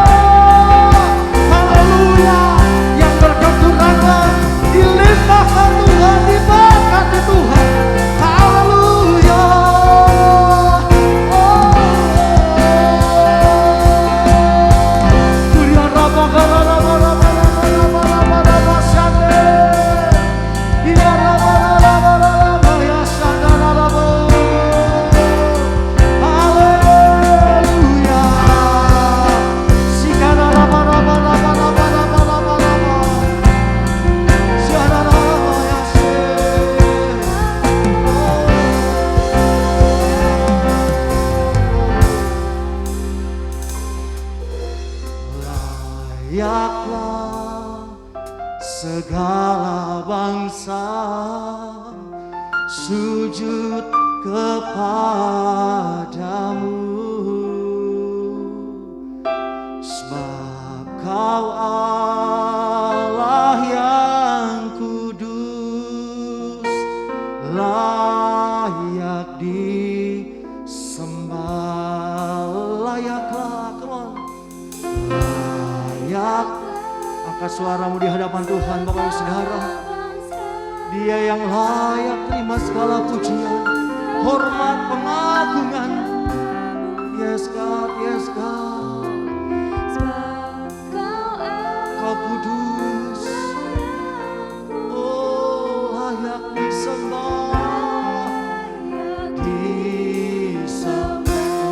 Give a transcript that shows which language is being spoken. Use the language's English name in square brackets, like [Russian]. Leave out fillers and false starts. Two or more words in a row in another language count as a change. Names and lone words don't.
[Indonesian] Haleluya. Yang berkekurangan dilimpahkan Tuhan, diberkati Tuhan. Haleluya. Kuria rama gara rama rama rama rama rama rama syande. Ya rama rama rama ya syanda rama. Haleluya. Sikara rama rama rama rama rama rama rama. Syanda rama ya layaklah segala bangsa sujud kepadamu, sebab Kau Allah yang kudus, layak disembah. Layaklah, [English] come on. [Indonesian] Layak. Angkat suaramu di hadapan Tuhan, Bapak Ibu Saudara. Dia yang layak terima segala pujian, hormat, pengagungan. [English] Yes God, yes God. [Indonesian] Kau kudus, oh layak disembah, disembah.